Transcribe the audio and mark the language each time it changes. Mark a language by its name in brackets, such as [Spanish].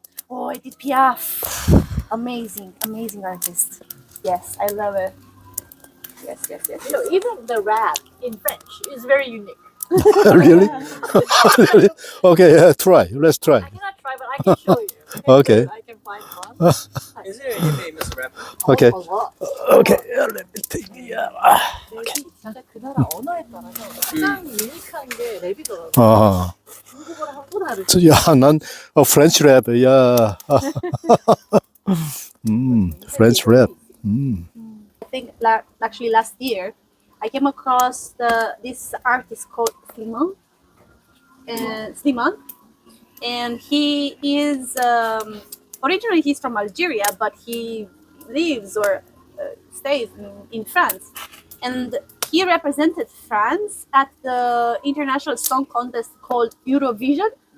[English] Oh, Edith Piaf. Amazing artist. Yes, I love it. Yes. Even the rap in French is very unique. Really? Really? Okay. Try. Let's try. I cannot try, but I can show you. Okay. I can find one. Is there any famous rapper? Okay. A lot. Okay. Let me take the. [Korean] 진짜 그 나라 언어에 따라서 가장 유니크한 게 랩이더라고요. 아, 중국어랑 한국 다르죠. 야, 난 [English] French rap. [Korean] 야. [English] French rap. I think actually last year I came across this artist called Slimane, and he is originally he's from Algeria, but he lives or stays in France, and he represented France at the international song contest called Eurovision,